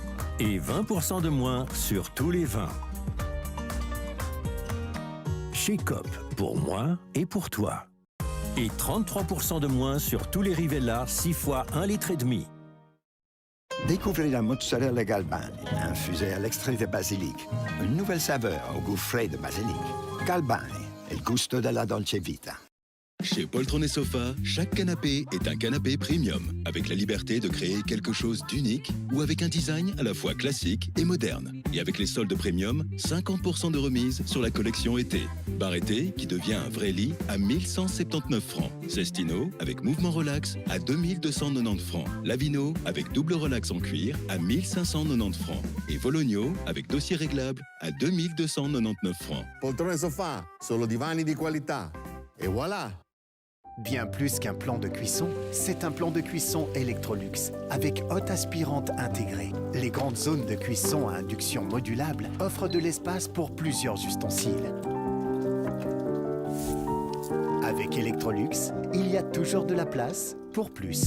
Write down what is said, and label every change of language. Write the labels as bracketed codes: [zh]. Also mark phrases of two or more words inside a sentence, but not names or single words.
[fr] Et 20% de moins sur tous les vins. Chez Coop, pour moi et pour toi. Et 33% de moins sur tous les Rivella 6 fois 1,5 litre. Découvrez la mozzarella Galbani, infusée à l'extrait de basilic. Une nouvelle saveur au goût frais de basilic. [it] Galbani, il gusto della Dolce Vita. [fr] Chez Poltron & Sofa, chaque canapé est un canapé premium, avec la liberté de créer quelque chose d'unique ou avec un design à la fois classique et moderne. Et avec les soldes premium, 50% de remise sur la collection été. Bar été qui devient un vrai lit à 1179 francs. Cestino avec mouvement relax à 2290 francs. Lavino avec double relax en cuir à 1590 francs. Et Vologno avec dossier réglable à 2299 francs. Poltron & Sofa, [it] solo divani di qualità. [fr] Et voilà! Bien plus qu'un plan de cuisson, c'est un plan de cuisson Electrolux avec hotte aspirante intégrée. Les grandes zones de cuisson à induction modulable offrent de l'espace pour plusieurs ustensiles. Avec Electrolux, il y a toujours de la place pour plus.